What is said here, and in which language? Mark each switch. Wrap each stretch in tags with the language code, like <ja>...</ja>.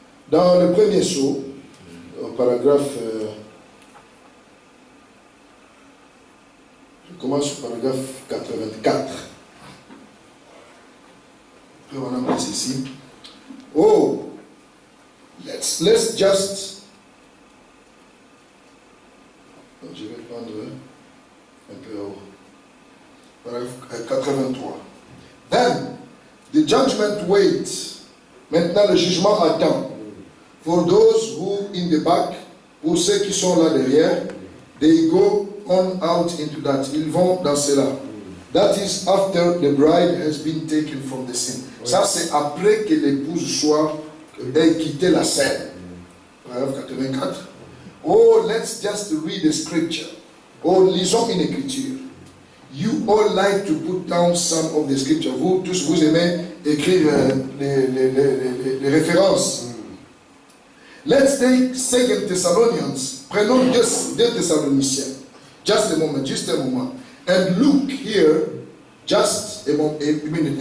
<fr>Dans le premier sceau, au paragraphe, je commence au paragraphe 84. On a mis ici.</fr> <en>Oh, let's just.</en> <fr>Donc, je vais prendre un peu haut. Paragraphe 83.</fr> <en>Then the judgment waits.</en> <fr>Maintenant le jugement attend.</fr> <en>For those who in the back,</en> <fr>pour ceux qui sont là derrière,</fr> <en>they go on out into that.</en> <fr>Ils vont dans cela.</fr> <en>That is after the bride has been taken from the scene.</en> <fr>Ça c'est après que l'épouse ait quitté la scène. Paragraphe 84.</fr> <en>Oh, let's just read the scripture.</en> <fr>Oh, lisons une écriture.</fr> <en>You all like to put down some of the scripture.</en> <fr>Vous tous, vous aimez écrire les références.</fr> <en>Let's take 2 Thessalonians.</en> <fr>Prenons 2 Thessaloniciens.</fr> <en>Just a moment,</en> <fr>juste un moment.</fr> <en>And look here, just a minute.</en>